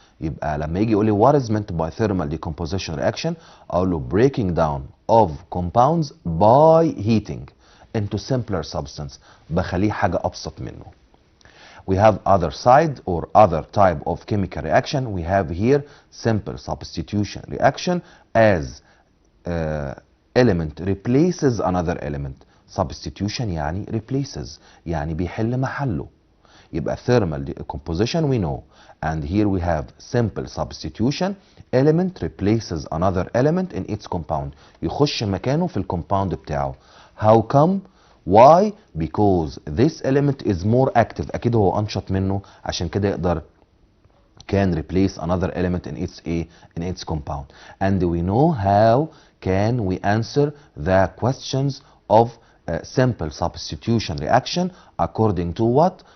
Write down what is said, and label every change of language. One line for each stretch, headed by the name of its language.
Arabic: يبقى لما يجي يقول لي
English: what is meant by thermal decomposition reaction,
Arabic: اقول له
English: breaking down of compounds by heating into simpler substance,
Arabic: بخليه حاجة أبسط منه.
English: We have other side or other type of chemical reaction. We have here simple substitution reaction, as element replaces another element.
Arabic: substitution يعني replaces يعني بيحل محله.
English: يبقى thermal decomposition we know, and here we have simple substitution, element replaces another element in its compound.
Arabic: يخش مكانه في الكومباوند بتاعه.
English: How come? Why? Because this element is more active.
Arabic: أكيد هو أنشط منه، عشان كده يقدر
English: can replace another element in its compound. And we know how can we answer the questions of simple substitution reaction according to what?